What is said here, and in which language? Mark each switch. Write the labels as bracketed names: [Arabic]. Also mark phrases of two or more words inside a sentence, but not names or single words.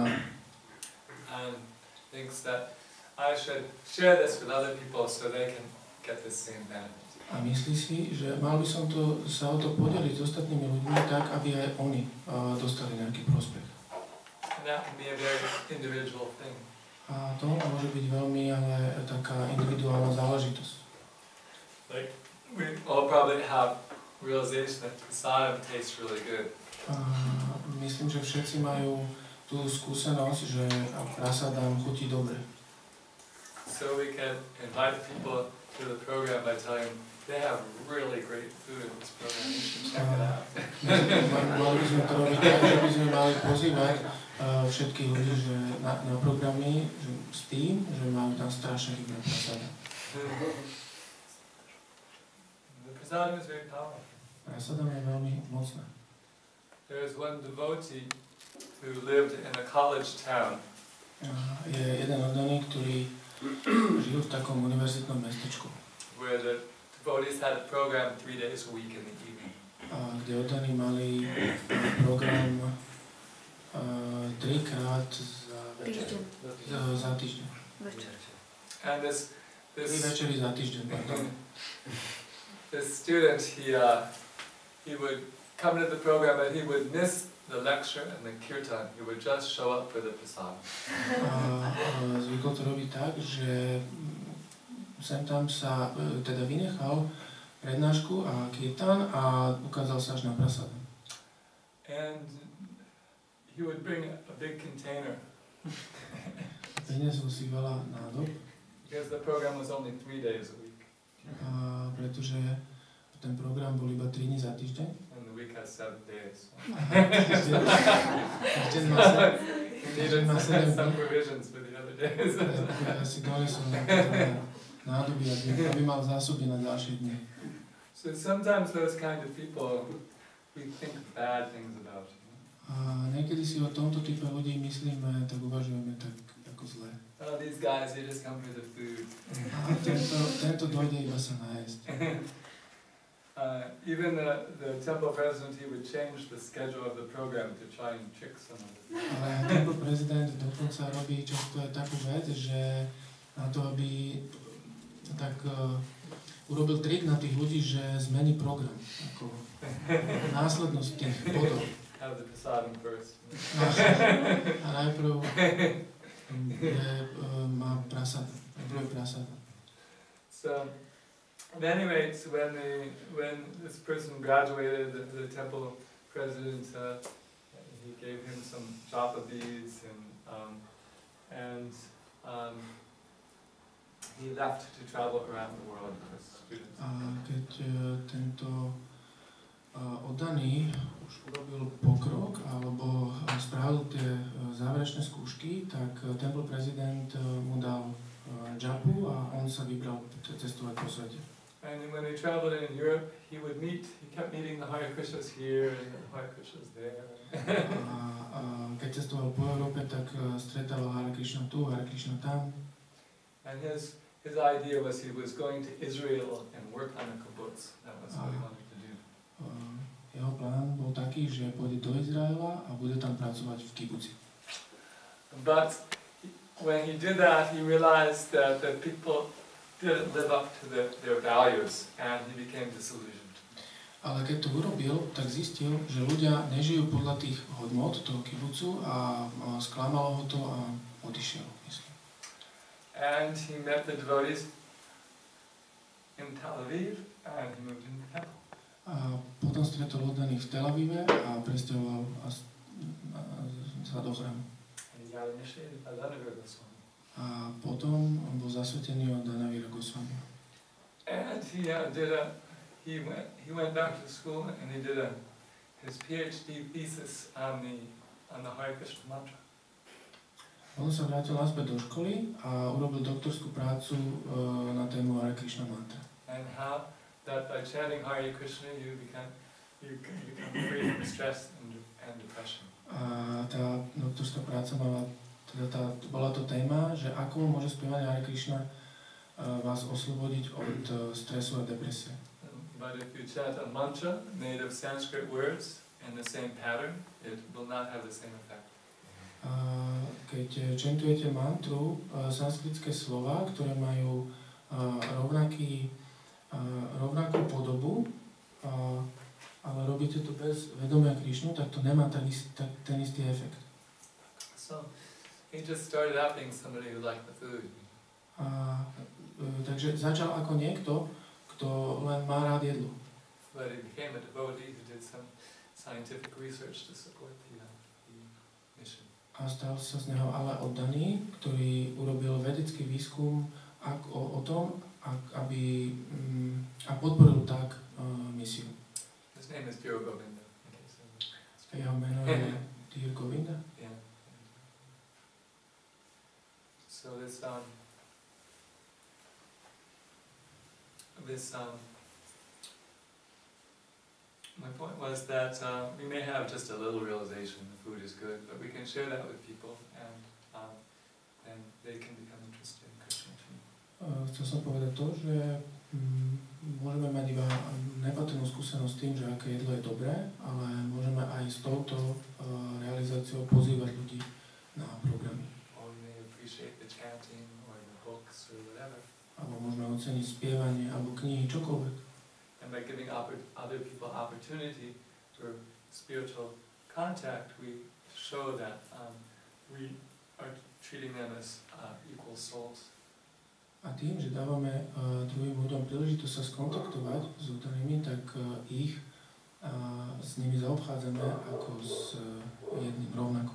[English] And thinks that I should share this with other people so they can get the same benefit. [Slovak] A myslí si, že mal by som sa o to podeliť s ostatnými ľuďmi tak, aby aj oni dostali nejaký prospech. [English] And that can be a very individual thing. [Slovak] A to môže byť veľmi ale taká individuálna záležitosť. [English] Like, we all probably have realization that prasadam tastes really good. [Slovak] Myslím, že všetci majú tú skúsenosť, že prasadam chutí dobre. [English] So we can invite people to the program by telling them they have really great food in this program. You should check it out. [Slovak] Mali by sme to robiť tak, že by sme mali pozývať všetkých ľudí že na programy že s tým, že majú tam strašne dobré prasadam. [English] Prasadam is very powerful. [Slovak] Prasadam je veľmi mocné. [English] There is one devotee who lived in a college town. [Slovak] Je jeden oddaný, ktorý žil v takom univerzitnom mestečku. [English] Where the devotees had a program 3 days a week in the evening. [Slovak] Kde oddaní mali program 3-krát za týždeň. [English] And this [Slovak] 3 večery za týždeň, pardon. [English] This student, he would come to the program and he would miss the lecture and the kirtan. He would just show up for the prasad. [Slovak] Zvykol to robiť tak, že sem tam sa teda vynechal prednášku a kirtan a ukázal sa až na prasad. [English] And he would bring a big container. [Slovak] Prinesol si veľa nádob. [English] Because the program was only 3 days a week. [Slovak] Pretože ten program bol iba 3 dní za týždeň. [English] And the week has 7 days. [Slovak] Týždeň má 7 dní. [English] Some provisions for the other days. [Slovak] Ja si donesol nádoby, aby mal zásoby na ďalšie dni. [English] So sometimes those kind of people, we think bad things about. [Slovak] A niekedy si o tomto type ľudí myslíme, tak uvažujeme tak ako zle. [English] Oh, these guys, they just come for the food. [Slovak] A tento dojde iba sa nájsť. [English] Even the temple president, he would change the schedule of the program to try and trick some of the people. [Slovak] Ale temple prezident dokonca robí často aj takú vec, že na to, aby tak urobil trik na tých ľudí, že zmení program. Ako následnosť tých bodov. [English] Have the prasadam first. [Slovak] A najprv má prasada. [English] So, at any rate, when this person graduated, the temple president, he gave him some japa beads and he left to travel around the world with students. [Slovak] A keď tento oddaný už urobil pokrok alebo spravil tie záverečné skúšky, tak temple prezident mu dal džapu a on sa vybral cestovať po svete. [English] And when he traveled in Europe, he kept meeting the Hare Krishnas here and the Hare Krishnas there. [Slovak] A keď cestoval po Európe, tak stretával Hare Krishna tu, Hare Krishna tam. [English] And his idea was he was going to Israel and work on a kibbutz. That was what he wanted to do. [Slovak] Jeho plán bol taký, že pôjde do Izraela a bude tam pracovať v kibuci. [English] But when he did that, he realized that the people didn't live up to their values, and he became disillusioned. [Slovak] Ale keď to urobil, tak zistil, že ľudia nežijú podľa tých hodnot toho kibucu a sklamalo ho to a odišiel, myslím. [English] And he met the devotees in Tel Aviv, and he moved into the temple. [Slovak] A potom stretol oddaných v Tel Avive a presťahoval sa do chrámu. [English] And he got initiated by Danavira Goswami. [Slovak] A potom on bol zasvetený od Danavira Goswami. [English] And he went back to school and he did his PhD thesis on the Hare Krishna mantra. [Slovak] On sa vrátil naspäť do školy a urobil doktorskú prácu na tému Hare Krishna mantra. [English] And how that by chanting Hare Krishna you become free from stress and depression. [Slovak] A tá doktorská práca bola to téma, že ako môže spievať Hare Krishna vás oslobodiť od stresu a depresie. [English] But if you chant a mantra made of Sanskrit words in the same pattern, it will not have the same effect. [Slovak] Keď čentujete mantru, sanskritské slova, ktoré majú rovnakú podobu, ale robíte to bez vedomia Krišnu, tak to nemá ten istý efekt. [English] So he just started out being somebody who liked the food. [Slovak] Takže začal ako niekto, kto len má rád jedlo. [English] But he became a devotee who did some scientific research to support the mission. [Slovak] A stal sa z neho ale oddaný, ktorý urobil vedecký výskum o tom, aby a podporil tak misiu. [English] His name is Dear Govinda. [Slovak] Jeho meno je Dear Govinda. [English] Yeah. So my point was that we may have just a little realization the food is good, but we can share that with people, and they can become interested in Krishna too. [Slovak] Chcel som povedať to, že Môžeme mať iba nepatrnú skúsenosť s tým, že aké jedlo je dobré, ale môžeme aj s touto realizáciou pozývať ľudí na programy. [English] Or we may appreciate the chanting or the books or whatever. [Slovak] Alebo môžeme oceniť spievanie alebo knihy, čokoľvek. [English] And by giving other people opportunity for spiritual contact, we show that we are treating them as equal souls. [Slovak] A tým, že dávame druhým ľuďom príležitosť sa skontaktovať s oddanými, tak s nimi zaobchádzame ako s jedným rovnako.